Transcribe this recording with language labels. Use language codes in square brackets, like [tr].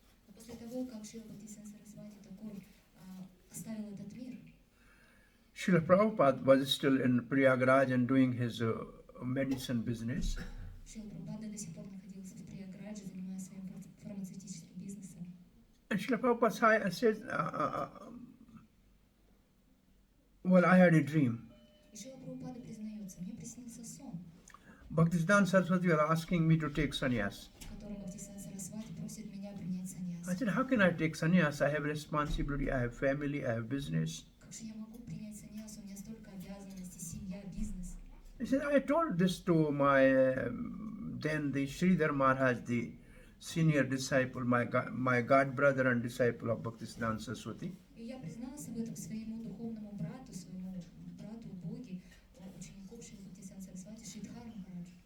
[ru] После того, как Шрила Бхактисиданта Сарасвати Такур оставил этот мир, [en] Srila Prabhupada was still in Prayagraj and doing his medicine business. [ru] Шрила Прабхупада до сих пор находился в Прияградже, занимаясь своим фармацевтическим бизнесом. [en] And Srila Prabhupada said, well, I had a dream. [ru] И Шрила Прабхупада признается: мне приснился сон, [en] Bhaktisiddhanta Saraswati was asking me to take sannyas. [ru] в котором Бхактисиданта Сарасвати просит меня принять саньяс. [en] I said, how can I take sannyas? I have responsibility, I have family, I have business. [ru] Как же я могу принять саньяс? У меня столько обязанностей, семья, бизнес. [en] He said, I told this to my, then the Sridhar Maharaj, the senior disciple, my god brother and disciple of Bhaktisiddhanta Saraswati. [ru] И я признался в этом своему духовному брату, своему брату Боги, ученику Шрила Бхактисиданта Сарасвати, Шридхар Махараджу.